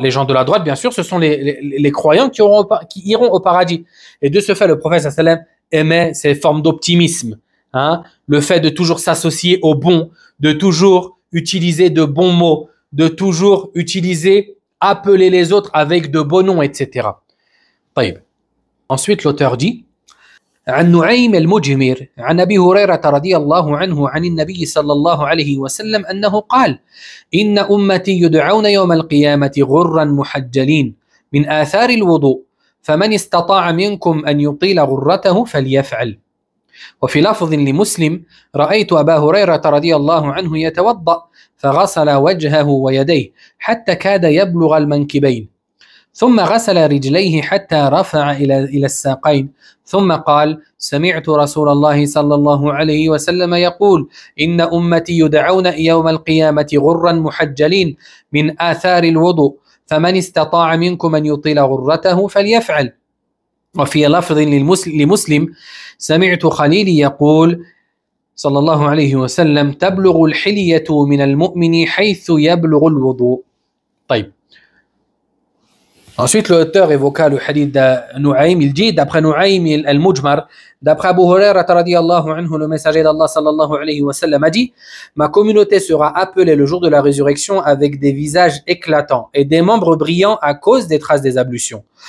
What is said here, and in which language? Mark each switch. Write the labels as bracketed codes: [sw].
[fr] Les gens de la droite, bien sûr, ce sont les croyants qui iront au paradis. Et de ce fait, le prophète [ar] sallallahu alayhi wa sallam [fr] aimait ces formes d'optimisme, hein, le fait de toujours s'associer au bon, de toujours utiliser de bons mots, de toujours appeler les autres avec de beaux noms, etc. [ar] طيب. [fr] Ensuite, l'auteur dit [ar] عن نعيم المجمر عن أبي هريرة رضي الله عنه عن النبي صلى الله عليه وسلم أنه قال إن أمتي يدعون يوم القيامة غرا محجلين من آثار الوضوء فمن استطاع منكم أن يطيل غرته فليفعل. وفي لفظ لمسلم رأيت أبا هريرة رضي الله عنه يتوضأ فغسل وجهه ويديه حتى كاد يبلغ المنكبين ثم غسل رجليه حتى رفع إلى الساقين ثم قال سمعت رسول الله صلى الله عليه وسلم يقول إن أمتي يدعون يوم القيامة غرا محجلين من آثار الوضوء فمن استطاع منكم أن يطيل غرته فليفعل. وفي لفظ لمسلم سمعت خليلي يقول صلى الله عليه وسلم تبلغ الحلية من المؤمن حيث يبلغ الوضوء. طيب. [fr] Ensuite, l'auteur évoqua le hadith de Nu'aym. Il dit, d'après Nu'aym al-Mujmar, d'après Abu Hurairah [ar] radiyallahu anhu, [fr] le messager d'Allah [ar] sallallahu alayhi wa sallam [fr] a dit, ma communauté sera appelée le jour de la résurrection avec des visages éclatants et des membres brillants à cause des traces des ablutions.